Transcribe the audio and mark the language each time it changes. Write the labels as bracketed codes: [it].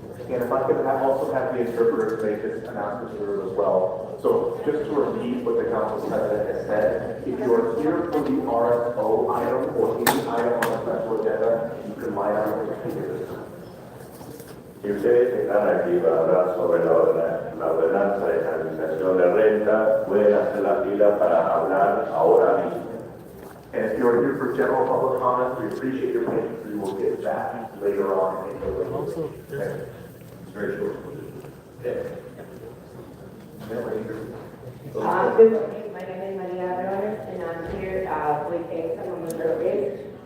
[en] And if I could also have the interpreter make this announcement here as well. So just to repeat what the council president has said, if you are here for the RSO item or any item on the special agenda, you can line up and speak at this time. [es] Si ustedes están aquí para hablar sobre la ordenanza de estabilización de renta, pueden hacer la fila para hablar ahora mismo. [en] And if you are here for general public comment, we appreciate your patience. We will get back later on. Also, there's It's very short. Okay. Good morning, my name is Maria Rones, and I'm here with some of the service.